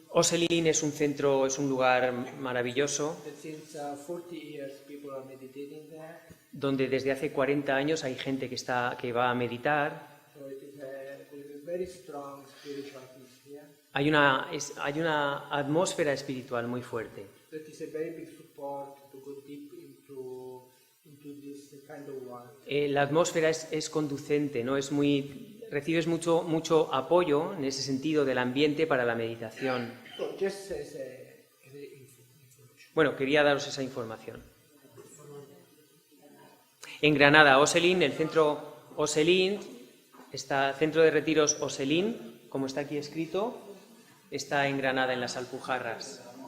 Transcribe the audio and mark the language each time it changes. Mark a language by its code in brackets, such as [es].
[es] Oselin es un centro, es un lugar maravilloso, [en] That since 40 years people are meditating there. [es] donde desde hace 40 años hay gente que va a meditar. [en] So it is a very strong spiritual peace here. [es] Hay una atmósfera espiritual muy fuerte. [en] That is a very big support to go deep into this kind of work. [es] La atmósfera es conducente, ¿no? Recibes mucho apoyo en ese sentido del ambiente para la meditación. [en] So just as information. [es] Bueno, quería daros esa información. En Granada, Oselin, el centro Oselin, centro de retiros Oselin, como está aquí escrito, está en Granada, en las Alpujarras.